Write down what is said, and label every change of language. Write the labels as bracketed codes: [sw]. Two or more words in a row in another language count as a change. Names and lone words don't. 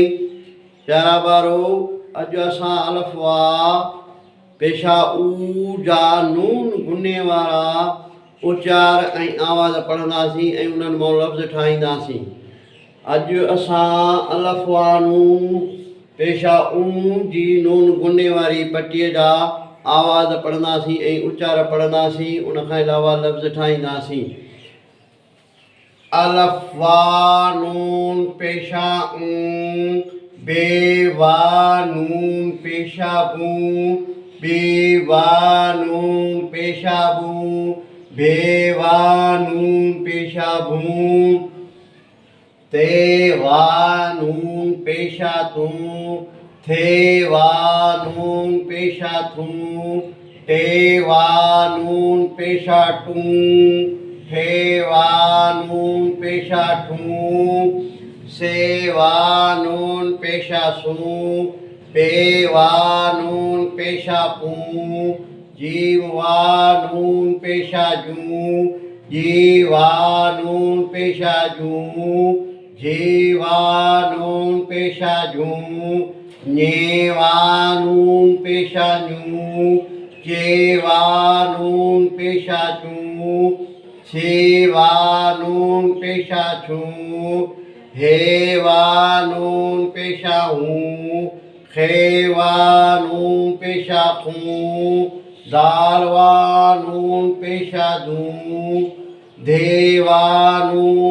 [sd] प्यारा बारो, अज असां अलफ वा पेशा ऊ जा नून गुने वारा उचार ऐं आवाज़ पढ़ंदासीं ऐं उन्हनि मां लफ़्ज़ ठाहींदासीं। अॼु असां अलफ वा नून पेशा ऊ जी नून गुने वारी पटीअ जा आवाज़ पढ़ंदासीं ऐं उचार पढ़ंदासीं, उनखां अलावा लफ़्ज़ ठाहींदासीं। अलफ वा नून पेशा ऊ, बे वा नून पेशा बू, बे वा नून पेशा बू, बे वा नून पेशा बू, ते वा नून पेशा तू, थे वा नून पेशा थू, टे वा नून पेशा टू, हे वा नून पेशा ठू, से वा नून पेशा सू, पे वा नून पेशा पू, जीव वा नून पेशा जू, जी वा नून पेशा जू, जी वा नून पेशा जू, ने वा नून पेशा न्यू, जे वा नून पेशा जू, छे वा नून पेशा छू, हे वा नून पेशा हूँ, खे वा नून पेशा खू, दाल वा नून पेशा दू, दे वा नून